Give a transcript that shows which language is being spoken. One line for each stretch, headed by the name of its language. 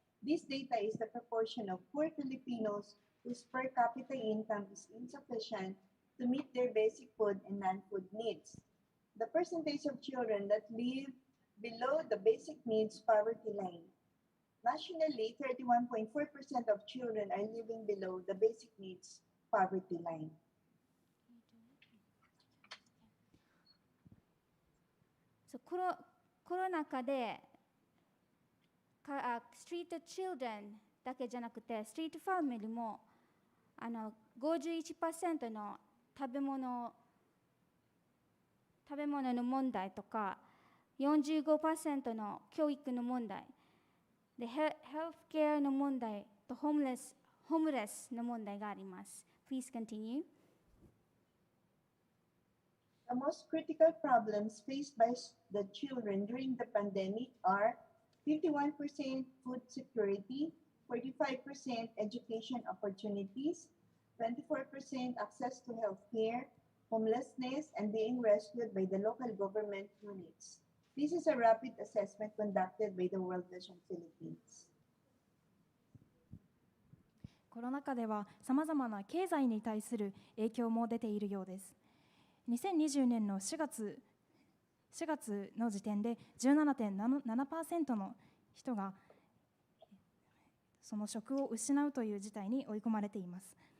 English: This data is the proportion of poor Filipinos whose per capita income is insufficient to meet their basic food and non-food needs. The percentage of children that live below the basic needs poverty line. Nationally, 31.4% of children are living below the basic needs poverty line.
Japanese: So コロナ禍でストリートチルドレンだけじゃなくてストリートファミリーも51% の食べ物の問題とか 45% の教育の問題でヘルスケアの問題とホームレスの問題があります。
English: Please continue. The most critical problems faced by the children during the pandemic are 51% food security, 45% education opportunities, 24% access to health care, homelessness, and being rescued by the local government units. This is a rapid assessment conducted by the World Vision Philippines.
Japanese: コロナ禍ではさまざまな経済に対する影響も出ているようです。 2020年の4月の時点で 17.7% の人がその職を失うという事態に追い込まれています。